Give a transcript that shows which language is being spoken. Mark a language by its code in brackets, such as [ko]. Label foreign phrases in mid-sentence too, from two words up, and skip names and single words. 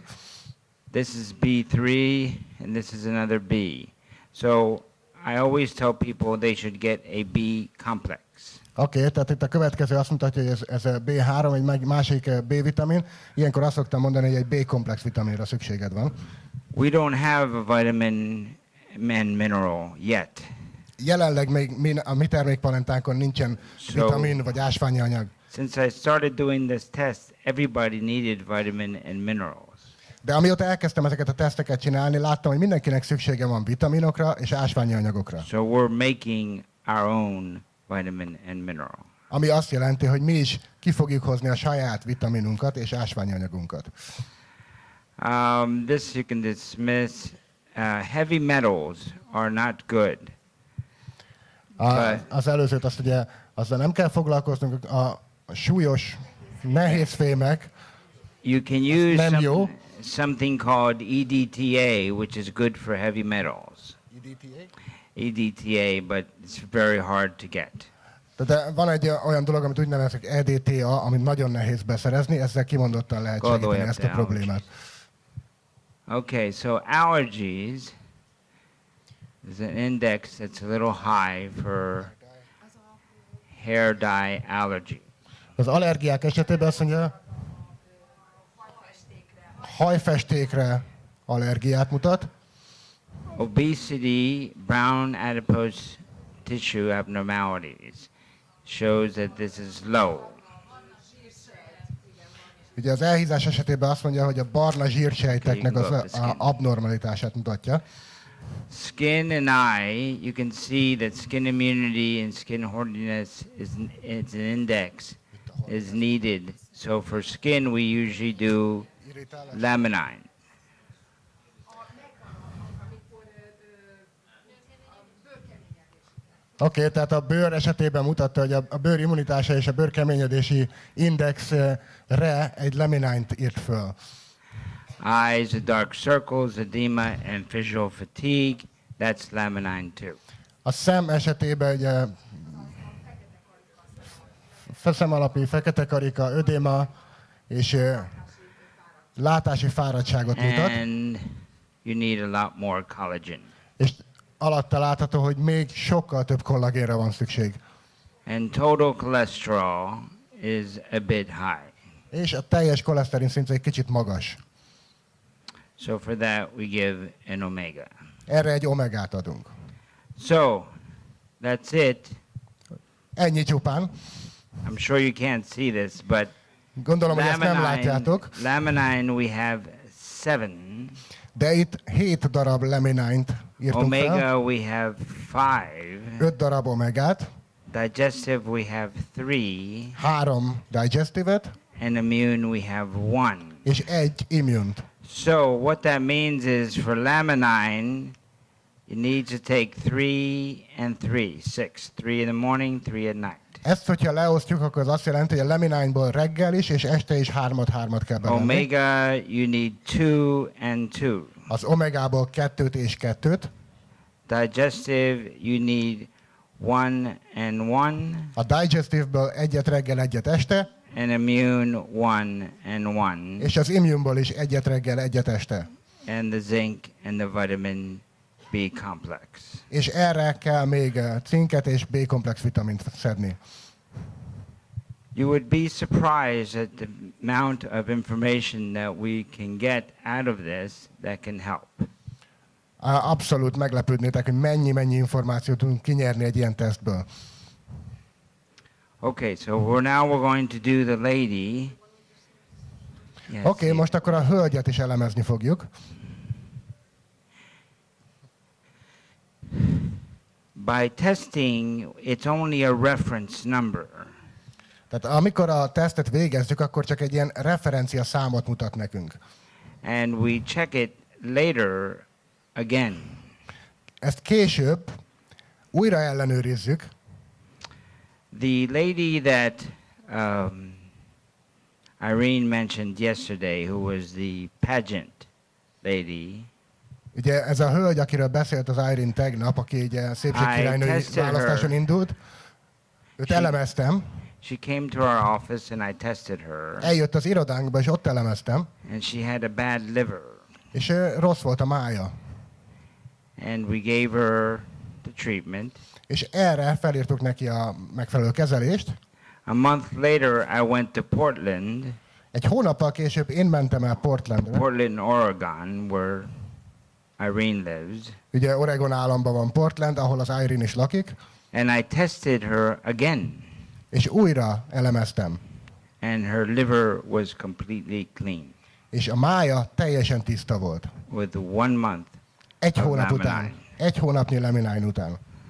[en] This is B3, and this is another B. So I always tell people they should get a B complex. [hu] Oké, tehát itt a következő azt mutatja, hogy ez a B3, egy másik B-vitamin. Ilyenkor azt szoktam mondani, hogy egy B-komplex vitaminra szükséged van. [en] We don't have a vitamin and mineral yet. [hu] Jelenleg még a mi termékpalentánkon nincsen vitamin vagy ásványi anyag. [en] Since I started doing this test, everybody needed vitamin and minerals. [hu] De amióta elkezdtem ezeket a teszteket csinálni, láttam, hogy mindenkinek szüksége van vitaminokra és ásványi anyagokra. [en] So we're making our own vitamin and mineral. [hu] Ami azt jelenti, hogy mi is ki fogjuk hozni a saját vitaminunkat és ásványi anyagunkat. [en] This you can dismiss. Heavy metals are not good. [hu] Az előzőt azt ugye, azzal nem kell foglalkoznunk, a súlyos, nehéz fémek, [en] You can use [hu] nem jó. [en] something called EDTA, which is good for heavy metals. EDTA, but it's very hard to get. [hu] De van egy olyan dolog, amit úgy nevezek EDTA, amit nagyon nehéz beszerezni, ezzel kimondottan lehet segíteni ezt a problémát. [en] Okay, so allergies is an index that's a little high for hair dye allergy. [hu] Az allergiák esetében azt mondja, hajfestékre allergiát mutat. [en] Obesity, brown adipose tissue abnormalities shows that this is low. [hu] Ugye az elhízás esetében azt mondja, hogy a barna zsírsejteknek az abnormalitását mutatja. [en] Skin and eye, you can see that skin immunity and skin hardiness is an index is needed. So for skin, we usually do laminine. [hu] Oké, tehát a bőr esetében mutatta, hogy a bőr immunitása és a bőr keményedési indexre egy laminint írt föl. [en] Eyes, dark circles, edema, and visual fatigue, that's laminine too. [hu] A szem esetében ugye szem fekete karika, ödéma és látási fáradtságot mutat. [en] And you need a lot more collagen. [hu] És alatta látható, hogy még sokkal több kollagénre van szükség. [en] And total cholesterol is a bit high. [hu] És a teljes koleszterin szint egy kicsit magas. [en] So for that we give an omega. [hu] Erre egy omegát adunk. [en] So that's it. [hu] Ennyi csupán. [en] I'm sure you can't see this, but [hu] Gondolom, hogy ezt nem látjátok. [en] laminine we have 7. [hu] De itt 7 darab laminint írtunk fel. [en] Omega we have 5. [hu] 5 darab omegát. [en] Digestive we have 3. [hu] 3 digestive-et. [en] And immune we have 1. [hu] És 1 immunt. [en] So what that means is for laminine, you need to take 3 and 3, 6. 3 in the morning, 3 at night. [hu] Ezt, hogyha leosztjuk, akkor az azt jelenti, hogy a leminányból reggel is, és este is 3-3 kell bevenni. [en] Omega, you need 2 and 2. [hu] Az omegából 2 és 2. [en] Digestive, you need 1 and 1. [hu] A digestive-ből egyet reggel, egyet este, [en] And immune, 1 and 1. [hu] és az immune-ból is egyet reggel, egyet este. [en] And the zinc and the vitamin B complex. [hu] És erre kell még cinket és B-komplex vitamint szedni. [en] You would be surprised at the amount of information that we can get out of this that can help. [hu] Abszolút meglepődnétek, hogy mennyi információt tudunk kinyerni egy ilyen tesztből. [en] Okay, so we're going to do the lady. Yes, [hu] Oké, most akkor a hölgyet is elemezni fogjuk. [en] By testing, it's only a reference number. [hu] Tehát amikor a tesztet végezzük, akkor csak egy ilyen referencia számot mutat nekünk. [en] And we check it later again. [hu] Ezt később újra ellenőrizzük. [en] The lady that Irene mentioned yesterday, who was the pageant lady, [hu] Ugye ez a hölgy, akiről beszélt az Irene tegnap, aki ugye szépségkirálynői választáson indult, őt elemeztem. [en] she came to our office and I tested her. [hu] Eljött az irodánkba, és ott elemeztem, [en] And she had a bad liver. [hu] és rossz volt a mája. [en] And we gave her the treatment. [hu] És erre felírtuk neki a megfelelő kezelést. [en] A month later, I went to Portland, [hu] Egy hónappal később én mentem el Portlandre. [en] Portland, Oregon, where Irene lives. [hu] Ugye Oregon államban van Portland, ahol az Irene is lakik. [en] And I tested her again. [hu] És újra elemeztem. [en] And her liver was completely clean [hu] És a mája teljesen tiszta volt. [en] with 1 month [hu] Egy [en] of [hu] hónap [en] laminine. [hu] után. Egy hónapnyi laminine után.